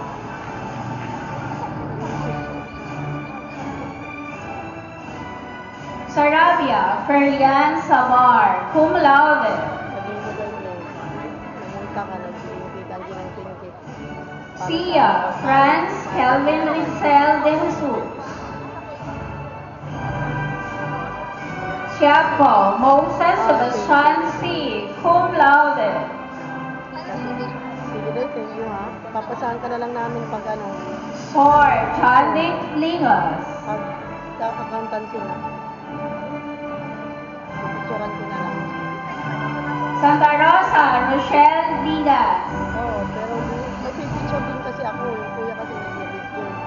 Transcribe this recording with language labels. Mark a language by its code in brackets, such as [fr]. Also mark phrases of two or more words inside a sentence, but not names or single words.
[tl] Sarabia Ferlian Sabar, [la] cum laude. [tl] Sabihin mo ganyan. Pumunta ka, nagsinkit, ang ginang-sinkit. Sia Franz Kelvin Rizel de Jesus. Siapo Moses Sebastian C, [la] cum laude. [tl] Sige day, [en] thank you [tl] ha. Papasahan ka na lang namin pag ano, Sor John Dick Lingas. pag accountancy na. Picturean ko na lang. Santa Rosa Rochelle Digas. Oo, pero may picture din kasi ako. Yung kuya kasi nag-video.